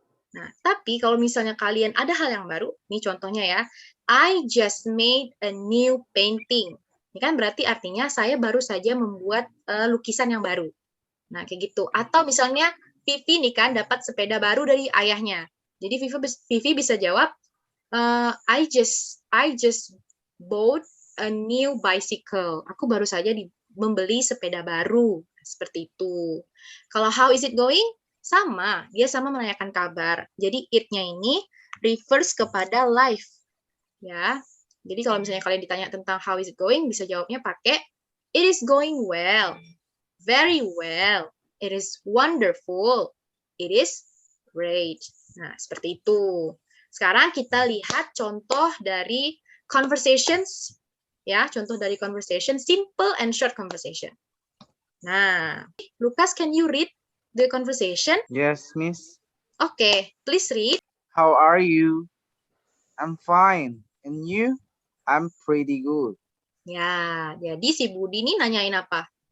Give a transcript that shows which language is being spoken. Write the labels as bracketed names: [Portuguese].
[Indonesian] Nah, tapi kalau misalnya kalian ada hal yang baru, nih contohnya ya, [English] I just made a new painting. [Indonesian] Ini kan berarti artinya saya baru saja membuat lukisan yang baru. Nah, kayak gitu. Atau misalnya Vivi nih kan dapat sepeda baru dari ayahnya. Jadi Vivi bisa jawab, [English] I just bought a new bicycle. [Indonesian] Aku baru saja membeli sepeda baru. Seperti itu. Kalau [English] how is it going? [Indonesian] dia sama menanyakan kabar. Jadi it-nya ini refers kepada life. Ya. Jadi kalau misalnya kalian ditanya tentang [English] how is it going, [Indonesian] bisa jawabnya pakai [English] it is going well. Very well. It is wonderful. It is great. [Indonesian] Nah, seperti itu. Sekarang kita lihat contoh dari conversations. Ya, contoh dari [English] conversation, simple and short conversation. Nah, Lucas, can you read the conversation? Yes, Miss. Okay, please read. How are you? I'm fine. And you? I'm pretty good. [Indonesian] Ya, jadi si Budi ini nanyain apa?